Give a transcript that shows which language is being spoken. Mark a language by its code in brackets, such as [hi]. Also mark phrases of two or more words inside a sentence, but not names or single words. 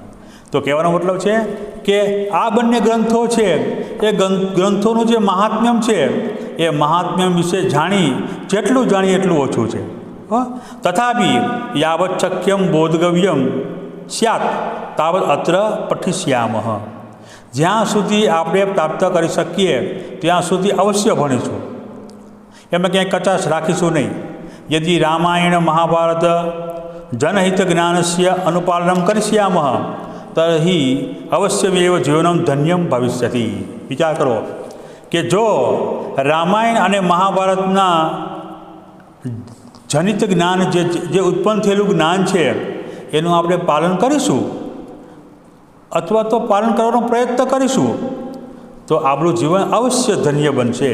[gu] તો કહેવાનો મતલબ છે કે આ બંને ગ્રંથો છે એ ગ્રંથોનું જે મહાત્મ્યમ છે એ મહાત્મ્યમ વિશે જેટલું જાણીએ એટલું ઓછું છે। [sa] તથાપિ યાવત શક્યમ બોધગવ્યમ સ્યાત તાવત અત્ર પઠિષ્યામઃ। [gu] જ્યાં સુધી આપણે પ્રાપ્ત કરી શકીએ ત્યાં સુધી અવશ્ય ભણીશું, એમાં ક્યાંય કચાશ રાખીશું નહીં। [sa] यदि रामायण महाभारत जनहित ज्ञानस्य अनुपालनं करिष्यामः તર્હિ અવશ્યમેવ જીવનમ ધન્યમ ભવિષ્યતિ. [gu] વિચાર કરો કે જો રામાયણ અને મહાભારતના જનિત જ્ઞાન જે ઉત્પન્ન થયેલું જ્ઞાન છે એનું આપણે પાલન કરીશું અથવા તો પાલન કરવાનો પ્રયત્ન કરીશું તો આપણું જીવન અવશ્ય ધન્ય બનશે.